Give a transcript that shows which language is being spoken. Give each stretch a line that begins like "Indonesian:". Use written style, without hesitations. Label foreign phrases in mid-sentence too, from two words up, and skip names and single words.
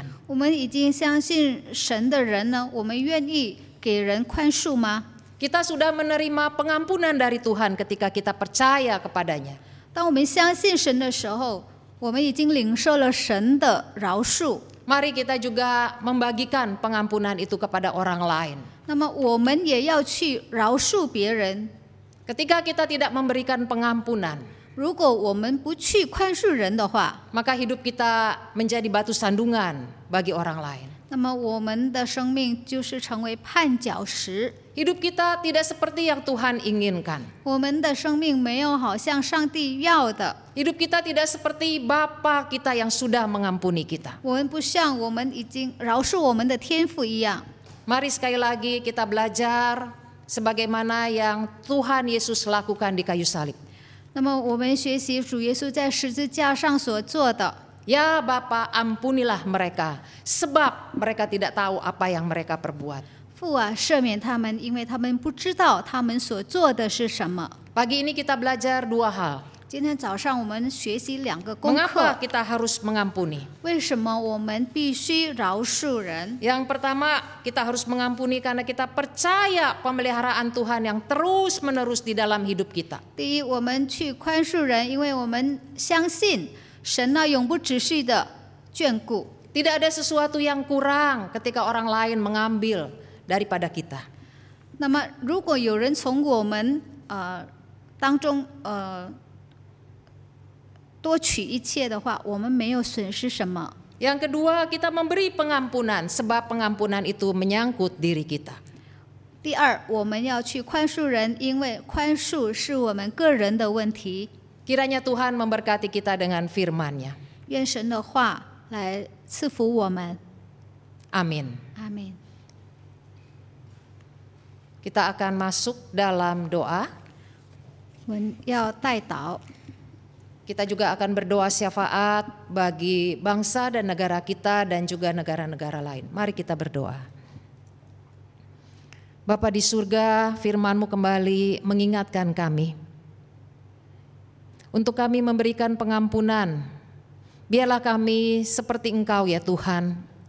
Chinese: 我们已经相信神的人呢，我们愿意给人宽恕吗？
Indonesian: Kita sudah menerima pengampunan dari Tuhan ketika kita percaya kepadanya.
Chinese: 当我们相信神的时候，我们已经领受了神的饶恕。
Indonesian: Mari kita juga membagikan pengampunan itu kepada orang lain.
Chinese: 那么我们也要去饶恕别人。
Indonesian: Ketika kita tidak memberikan pengampunan,
Chinese: 如果我们不去宽恕人的话，
Indonesian: maka hidup kita menjadi batu sandungan bagi orang lain.
Chinese: 那么我们的生命就是成为绊脚石。
Indonesian: Hidup kita tidak seperti yang Tuhan inginkan.
Chinese: 我们的生命没有好像上帝要的，
Indonesian: Hidup kita tidak seperti Bapa kita yang sudah mengampuni kita.
Chinese: 我们不像我们已经饶恕我们的天父一样。
Indonesian: Mari sekali lagi kita belajar sebagaimana yang Tuhan Yesus lakukan di kayu salib.
Chinese: 那么我们学习主耶稣在十字架上所做的。
Indonesian: Ya Bapa, ampunilah mereka, sebab mereka tidak tahu apa yang mereka perbuat.
Chinese: 父啊，赦免他们，因为他们不知道他们所做的是什么。
Indonesian: Pagi ini kita belajar dua hal.
Chinese: 今天早上我们学习2个功
Indonesian: Mengapa
Chinese: 课，
Indonesian: kita harus mengampuni?
Chinese: 为什么我们必须饶恕人？
Indonesian: Yang pertama, kita harus mengampuni karena kita percaya pemeliharaan Tuhan yang terus-menerus di dalam hidup kita.
Chinese: 第一，我们去宽恕人，因为我们相信神那永不止息的眷顾。
Indonesian: Tidak ada sesuatu yang kurang ketika orang lain mengambil daripada kita.
Chinese: 那么，如果有人从我们当中多取一切的话，我们没有损失什么。
Indonesian: Yang kedua, kita memberi pengampunan sebab pengampunan itu menyangkut diri kita.
Chinese: 第二，我们要去宽恕人，因为宽恕是我们个人的问题。
Indonesian: Kiranya Tuhan memberkati kita dengan firman-Nya.
Chinese: 愿神的话来赐福我们。
Indonesian: Amin.
Chinese: 阿门。
Indonesian: Kita akan masuk dalam doa.
Chinese: 我们要代祷，
Indonesian: Kita juga akan berdoa syafaat bagi bangsa dan negara kita dan juga negara-negara lain. Mari kita berdoa. Bapa di surga, firman-Mu kembali mengingatkan kami. Untuk kami memberikan pengampunan, biarlah kami seperti Engkau ya Tuhan.